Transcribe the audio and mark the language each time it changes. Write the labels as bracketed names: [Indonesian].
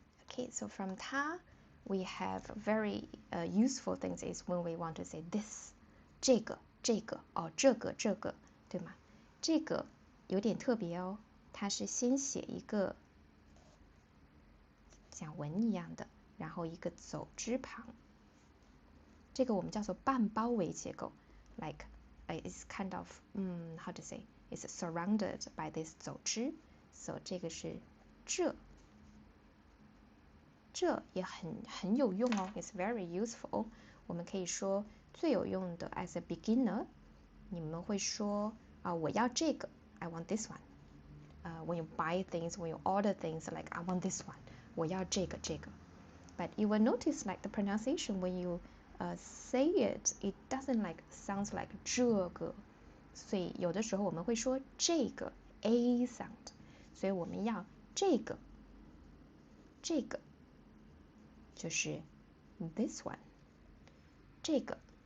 [English] Okay, so from 他 we have very useful things is when we want to say this [Chinese] 这个哦这个对吗？这个有点特别哦，它是先写一个像文一样的，然后一个走之旁，这个我们叫做半包围结构 ， [English] like it's kind of how to say it's surrounded by this [Chinese] 走之 ，so 这个是这也很有用哦 ， [English] it's very useful。 [Chinese] 我们可以说最有用的 [English] as a beginner， [Chinese] 你们会说我要这个 ， [English] I want this one。 when you buy things, when you order things, like I want this one， [Chinese] 我要这个。 [English] But you will notice like the pronunciation when you say it, it doesn't like sounds like [Chinese] 这个，所以有的时候我们会说这个 [English] a sound， [Chinese] 所以我们要这个就是 [English] this one， 这个。